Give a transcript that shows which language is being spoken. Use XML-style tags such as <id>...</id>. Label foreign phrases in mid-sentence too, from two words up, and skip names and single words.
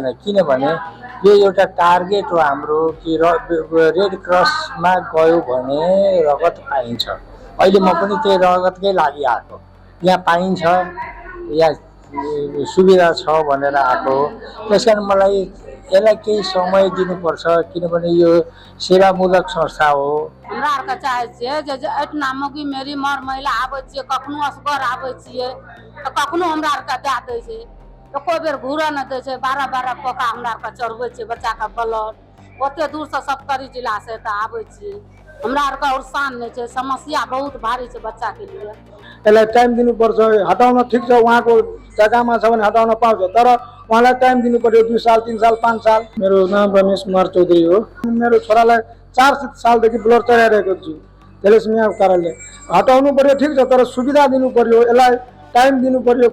<ne>किनभने यो एउटा टार्गेट हो हाम्रो कि रेड क्रसमा गयो भने रगत पाइन्छ। अहिले म पनि त्यही रगतकै लागि आएको, यहाँ पाइन्छ, यहाँ सुविधा छ भनेर आएको। त्यस कारण मलाई यसलाई केही समय दिनुपर्छ, किनभने यो सेवामूलक संस्था हो।</ne> <mai>हमरा आरके चाहै छियै जे एतना मौगी मेरी मर महिला आबै छियै, कखनो असगर आबै छियै तऽ कखनो हमरा आरके दए दै छै, एको बेर घूरऽ नहि दै छै। 12 पोका हमरा आरके चढ़बै छियै बच्चाके ब्लड, ओते दूरसँ सप्तरी जिलासँ एतऽ आबै छियै। हमरा आरके उर्सान नहि छै, समस्या बहुत भारी छै बच्चाके लिए।</mai> <ne>यसलाई टाइम दिनुपर्छ। हटाउन ठिक छ, उहाँको जग्गामा छ भने हटाउन पाउँछ, तर उहाँलाई टाइम दिनु पर्यो। 2 साल 3 साल 5 साल। मेरो नाम रमेश कुमार चौधरी हो। मेरो छोरालाई 4 सालदेखि ब्लड चढाइरहेको छु थेलेसेमियाको कारणले। हटाउनु पर्यो ठिक छ, तर सुविधा दिनु पर्यो, यसलाई टाइम दिनु पर्यो।</ne>